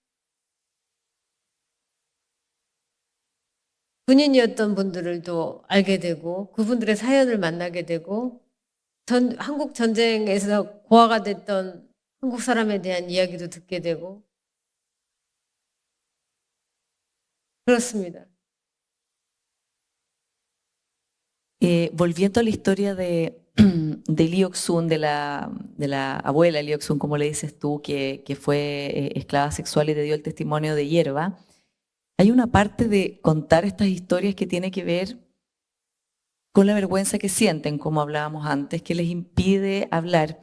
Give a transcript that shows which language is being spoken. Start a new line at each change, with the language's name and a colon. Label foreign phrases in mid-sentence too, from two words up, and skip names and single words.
Korean: 군인이었던 분들을 또 알게 되고, 그분들의 사연을 만나게 되고, 한국 전쟁에서 고아가 됐던 한국 사람에 대한 이야기도 듣게 되고, 그렇습니다.
Spanish: Volviendo a la historia de Lee Ok-sun, de la abuela Lee Ok-sun, como le dices tú, que fue esclava sexual y te dio el testimonio de hierba, hay una parte de contar estas historias que tiene que ver con la vergüenza que sienten, como hablábamos antes, que les impide hablar.